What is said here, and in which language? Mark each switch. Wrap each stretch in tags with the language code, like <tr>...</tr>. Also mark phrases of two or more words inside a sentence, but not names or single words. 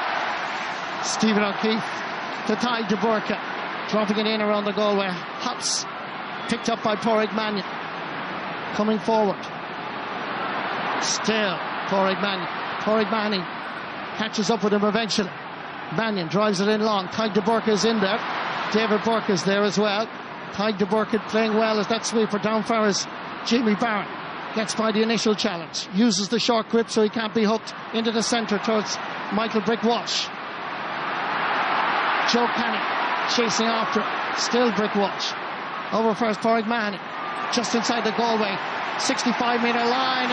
<en>Stephen O'Keefe to Tadhg de Burke, dropping it in around the Galway hops, picked up by Pádraig Manning, coming forward. Still Pádraig Manning catches up with him eventually. Mannion drives it in long. Tadhg de Burke is in there. David Burke is there as well. Tadhg de Burke playing well as that sweeper down far as Jamie Barron gets by the initial challenge, uses the short grip so he can't be hooked into the centre towards Michael Brick Walsh. Joe Canning chasing after it. Still Brick Walsh. Over first Pádraig Manning, just inside the Galway 65-metre line.</en>